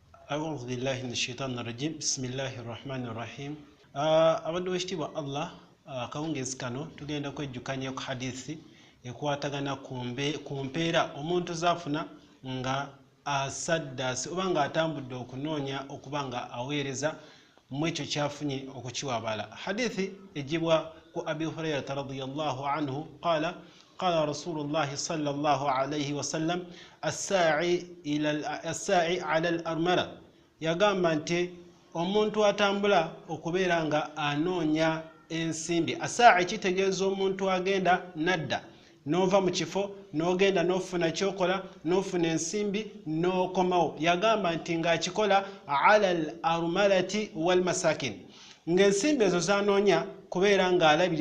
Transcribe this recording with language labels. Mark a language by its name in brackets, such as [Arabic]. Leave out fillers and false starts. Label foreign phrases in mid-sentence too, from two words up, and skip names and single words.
[Arabic] أعوذ بالله من الشيطان الرجيم بسم الله الرحمن الرحيم [Ganda] abadde wekitiibwa Allah akawungezi kano tugenda kwejjukanya ku hadithi ekwatagana ku mpeera omuntu zafuna nga asaddasi oba nga atambudde okunoonya okuba nga aweereza mu ekyo kyafunye okukiwabala. Hadithi ejibwa ku [Arabic] أبي هريرة رضي الله عنه قال قال رسول الله صلى الله عليه وسلم الساعي على الأرملة [Ganda] yagamba nti omuntu atambula okubeera nga anoonya ensimbi. Asaa'i kitegeeza omuntu agenda nadda nova mu kifo n'ogenda n'ofuna kyokola n'ofuna ensimbi n'okomawo. Yagamba nti ng'akikola [Arabic] على الأرملة والمساكين, [Ganda] ng'ensimbi ezo zanoonya kubeera ng'alabirira.